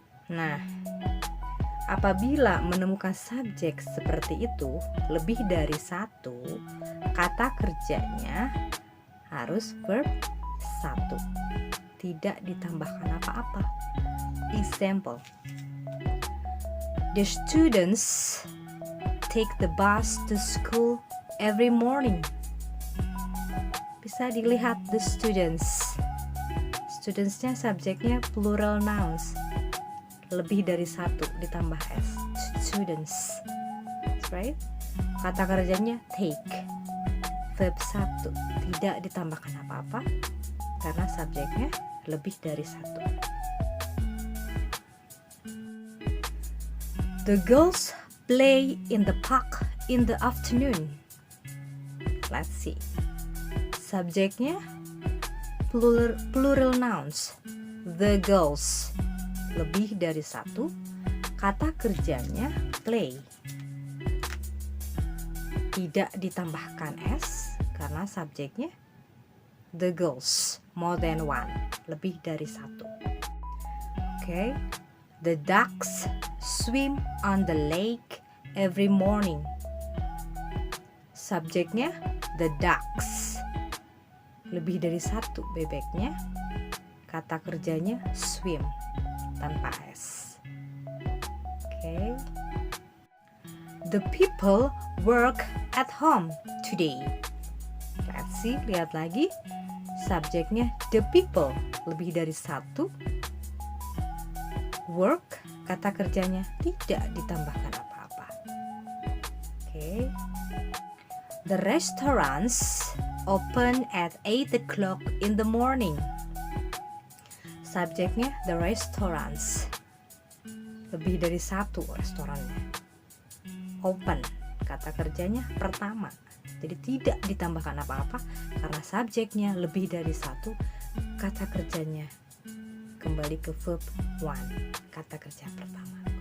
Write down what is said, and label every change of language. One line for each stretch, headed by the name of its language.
Indonesian: Nah, apabila menemukan subjek seperti itu lebih dari satu, kata kerjanya harus verb satu, tidak ditambahkan apa-apa.
English: Example, the students take the bus to school every morning.
Indonesian: Bisa dilihat the students. Studentsnya subjeknya plural nouns, lebih dari satu ditambah s, students.
English: That's right.
Indonesian: Kata kerjanya take, verb satu, tidak ditambahkan apa-apa. karena subjeknya lebih dari satu.
English: The girls play in the park in the afternoon. Let's see.
Indonesian: Subjeknya plural nouns. The girls, lebih dari satu. Kata kerjanya play. Tidak ditambahkan s karena subjeknya the girls,
English: more than one,
Indonesian: lebih dari satu.
English: Okay. The ducks swim on the lake every morning.
Indonesian: Subjeknya the ducks, lebih dari satu bebeknya. Kata kerjanya swim, tanpa s. Okay.
English: The people work at home today. Let's see,
Indonesian: lihat lagi. Subjeknya the people, lebih dari satu. Work, kata kerjanya tidak ditambahkan apa-apa.
English: Okay. The restaurants open at 8 o'clock in the morning.
Indonesian: Subjeknya the restaurants, lebih dari satu restorannya. Open, kata kerjanya pertama, jadi tidak ditambahkan apa-apa karena subjeknya lebih dari satu. Kata kerjanya kembali ke verb one, kata kerja pertama.